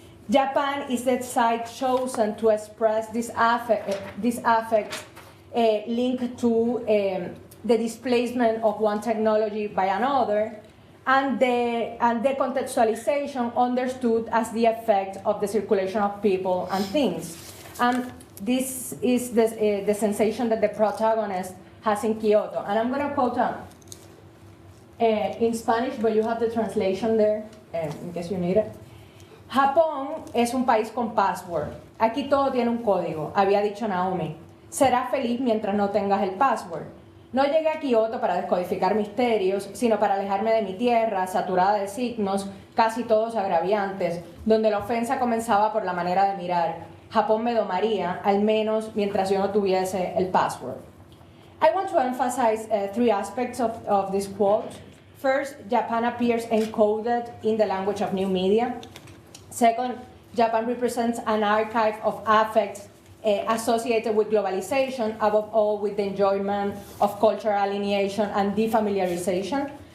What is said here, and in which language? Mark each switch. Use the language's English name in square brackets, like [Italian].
[English] Japan is the site chosen to express this affect linked to the displacement of one technology by another, and the contextualization understood as the effect of the circulation of people and things. And this is the sensation that the protagonist has in Kyoto. And I'm going to quote in Spanish, but you have the translation there, in case you need it. [Spanish] Japón es un país con password. Aquí todo tiene un código, había dicho Naomi. Serás feliz mientras no tengas el password. No llegué a Kioto para descodificar misterios, sino para alejarme de mi tierra, saturada de signos, casi todos agraviantes, donde la ofensa comenzaba por la manera de mirar. Japón me domaría, al menos mientras yo no tuviese el password. [English] I want to emphasize three aspects of this quote. First, Japan appears encoded in the language of new media. Second, Japan represents an archive of affects associated with globalization, above all with the enjoyment of cultural alienation and defamiliarization.